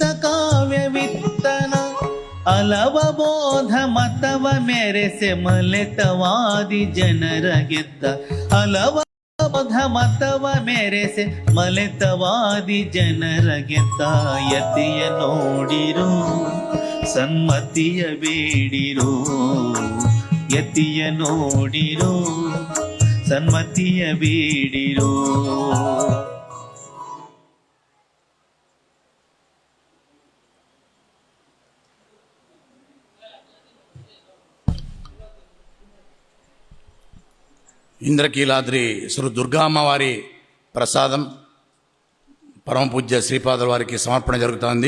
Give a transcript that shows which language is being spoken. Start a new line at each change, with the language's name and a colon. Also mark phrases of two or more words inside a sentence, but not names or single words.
Kannada: ಕಾವ್ಯವಿತ್ತನ, ಅಲವಬೋಧ ಮತವ ಮೆರೆಸೆ ಮಲೆತವಾದಿ ಜನರ ಗೆದ್ದ, ಅಲವಬೋಧ ಮತವ ಮೆರೆಸೆ ಮಲೆತವಾದಿ ಜನರ ಗೆದ್ದ, ಯತಿಯ ನೋಡಿರೋ ಸನ್ಮತಿಯ ಬೇಡಿರೋ, ಯತಿಯ ನೋಡಿರೋ ಸನ್ಮತಿಯ ಬೇಡಿರೋ.
Telugu: ఇంద్రకీలాద్రి శ్రీ దుర్గామ్మవారి ప్రసాదం పరమ పూజ్య శ్రీపాదుల వారికి సమర్పణ జరుగుతోంది.